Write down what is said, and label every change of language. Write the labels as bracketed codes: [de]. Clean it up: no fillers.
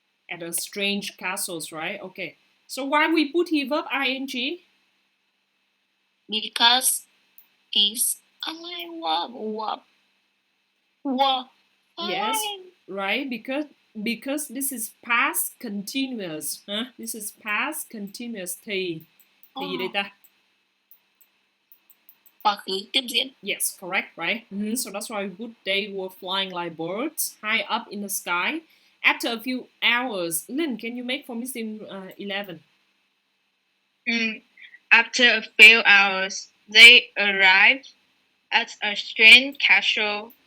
[en] At a strange castles, right? Okay. So why we put here verb ing? Because it's a verb. Yes, right? Because this is past continuous. This is past continuous [vi] thì gì đây ta? Quá khứ tiếp diễn. [en] Yes, correct, right? So that's why we put they were flying like birds high up in the sky. After a few hours, Lynn, can you make for me scene 11? After a few hours, they arrived at a strange castle.